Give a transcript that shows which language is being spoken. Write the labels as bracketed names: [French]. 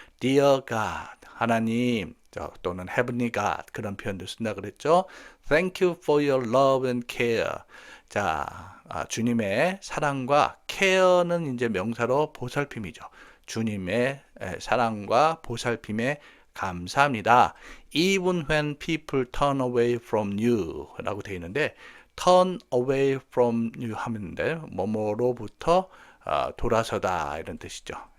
[Korean] Dear God, 하나님, 또는 Heavenly God 그런 표현도 쓴다 그랬죠. [English] Thank you for your love and care. [Korean] 자, 주님의 사랑과 care는 이제 명사로 보살핌이죠. 주님의 사랑과 보살핌에 감사합니다. [English] Even when people turn away from you [Korean] 라고 되어 있는데 [English] turn away from you [Korean] 하면 돼. 뭐뭐로부터 돌아서다 이런 뜻이죠.